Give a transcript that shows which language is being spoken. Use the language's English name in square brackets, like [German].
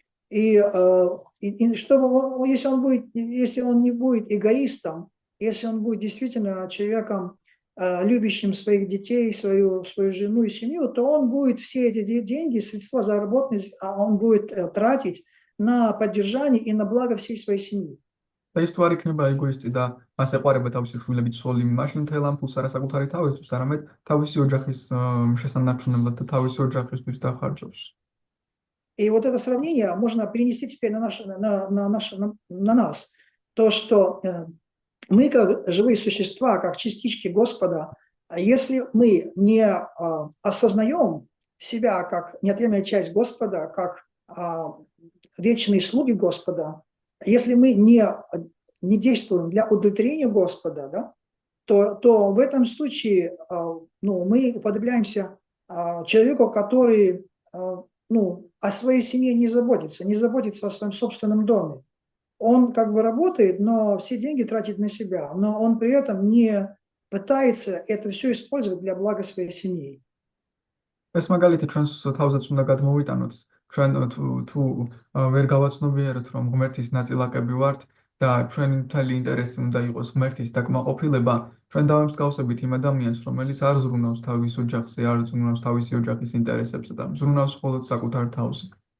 [Russian] И чтобы если он не будет эгоистом, если он будет действительно человеком, любящим своих детей, свою жену и семью, то он будет все эти деньги, средства заработанные, он будет тратить на поддержание и на благо всей своей семьи. [Georgian] და ის თუ არ იქნება ეგოისტი და მას ეყარება თავისი შვილები ცოლი, მაშინ მთელ ამ ფულს არა საკუთარი თავისთვის, არამედ თავისი ოჯახის შესანარჩუნებლად და თავისი ოჯახისთვის დახარჯავს. [Russian] И вот это сравнение можно перенести теперь на нас. То, что мы, как живые существа, как частички Господа, если мы не осознаем себя как неотъемлемая часть Господа, как вечные слуги Господа, если мы не действуем для удовлетворения Господа, да, то в этом случае мы уподобляемся человеку, который о своей семье не заботится о своем собственном доме. Он как бы работает, но все деньги тратит на себя, но он при этом не пытается это все использовать для блага своей семьи. [Georgian] ეს მაგალითი ჩვენს თავზეც უნდა გადმოვიტანოთ. ჩვენ თუ ვერ გავაცნობიეროთ, რომ ღმერთის ნაწილაკები ვართ და ჩვენი მთელი ინტერესი უნდა იყოს ღმერთის დაკმაყოფილება, ჩვენ დავემსგავსებით იმ ადამიანს, რომელიც არ ზრუნავს თავის ოჯახზე, არ ზრუნავს თავისი ოჯახის ინტერესებზე და ზრუნავს მხოლოდ საკუთარ თავზე.